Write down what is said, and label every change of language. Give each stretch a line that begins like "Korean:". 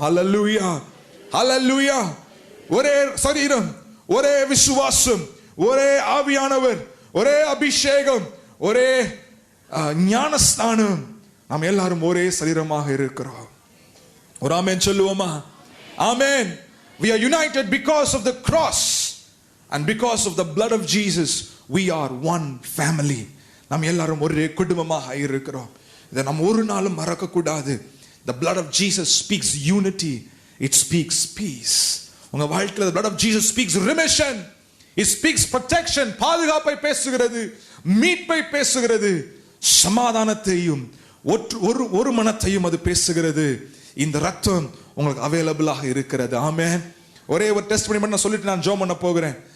Tamil: ஹல்லேலூயா, ஹல்லேலூயா. ஒரே சரீரம், ஒரே விசுவாசம், ஒரே ஆவியானவர், ஒரே அபிஷேகம், ஒரே ஞானஸ்நானம். நாம் எல்லாரும் ஒரே சரீரமாக இருக்கிறோம். ஒரு ஆமென் சொல்லுவோமா? ஆமென்.
English: We are united because of the cross and because of the blood of Jesus. We are one family.
Tamil: நாம் எல்லாரும் ஒரே குடும்பமாக இருக்கிறோம். இதை நாம் ஒரு நாளும் மறக்க கூடாது.
English: The blood of Jesus speaks unity. It speaks peace.
Tamil: உங்க வாழ்க்கையில்
English: the blood of Jesus speaks remission. It speaks protection.
Tamil: பாதுகாப்பை பேசுகிறது, மீட்பை பேசுகிறது, சமாதானத்தையும் ஒரு மனத்தையும் அது பேசுகிறது. இந்த ரத்தம் உங்களுக்கு அவைலபிளாக இருக்கிறது. ஆமென். ஒரே ஒரு டெஸ்ட் பண்ணி நான் சொல்லிட்டு நான் ஜெபம் பண்ண போகிறேன்.